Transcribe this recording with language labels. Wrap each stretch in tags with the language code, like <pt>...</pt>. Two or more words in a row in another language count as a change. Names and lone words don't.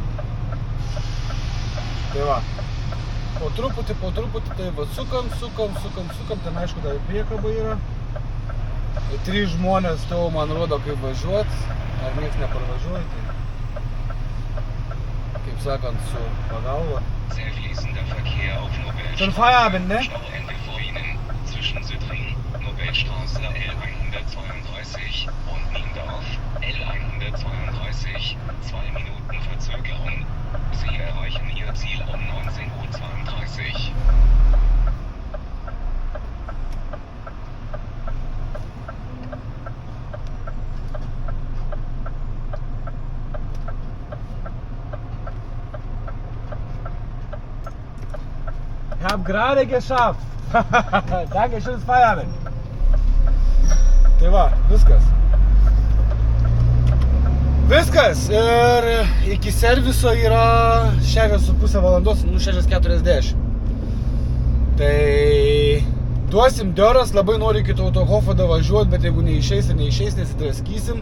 <lt>Tai va, po truputį, tai va, sukam, ten aišku dar priekaba yra. 3 žmonės tavo man rodo, kaip važiuot, ar nieks neparvažiuoja, tai kaip sakant, su pagalba.</lt> <de>Schon Feierabend, ne? Zwischen Südring, Nobelstraße L132 und Niendorf, L132, 2 Minuten Verzögerung. Sie erreichen Ihr Ziel um 19:32 Uhr. Ich hab gerade geschafft. Danke, schönes Feierabend.</de> <lt>Tai va, viskas. Viskas. Ir iki serviso yra 6,5 valandos, 6:40. Tai duosim dioras, labai noriu iki Autohofo davažiuoti, bet jeigu neišeis, nesidraskysim.</lt>